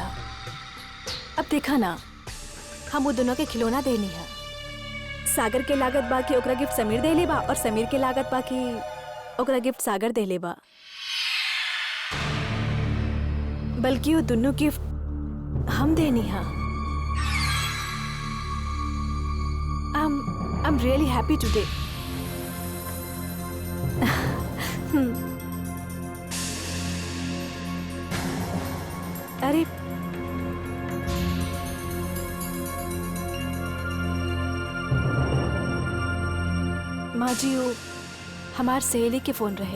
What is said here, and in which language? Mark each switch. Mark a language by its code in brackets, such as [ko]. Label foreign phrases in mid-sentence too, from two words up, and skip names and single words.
[bho] अब देखा ना, हम वो दोनों के खिलौना देनी है। सागर के लागत बाकी ओकरा गिफ्ट समीर दे लेबा और समीर के लागत बाकी ओकरा गिफ्ट सागर दे लेबा। बल्कि वो दोनों गिफ्ट हम देनी है। [en] I'm really happy today. [bho] अरे माँ जी, वो हमार सहेली के फोन रहे।